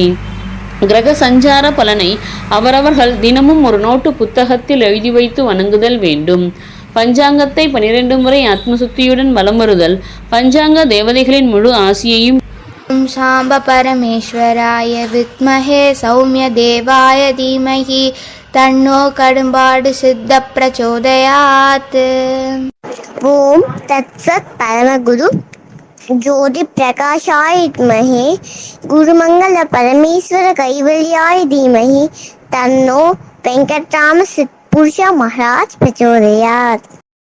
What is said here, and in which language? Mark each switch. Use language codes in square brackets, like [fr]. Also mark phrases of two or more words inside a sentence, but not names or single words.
[ta] கிரக சஞ்சார பலனை அவரவர்கள் தினமும் ஒரு நோட்டு புத்தகத்தில் எழுதி வைத்து வணங்குதல் வேண்டும். பஞ்சாங்கத்தை 12 முறை ஆத்மசுத்தியுடன் வலம் வருதல் பஞ்சாங்க தேவதைகளின் முழு ஆசியையும் [sa] साम्ब परमेश्वराय विद्महे सौम्य देवाय धीमहि तन्नो कड़म्बाडु सिद्ध प्रचोदयात्। ओम तत्सत परमगुरु ज्योति प्रकाशाय विद्महे गुरुमंगल परमेश्वर कैवल्याय धीमहि तन्नो वेंकटराम पुरुष महाराज प्रचोदयात्।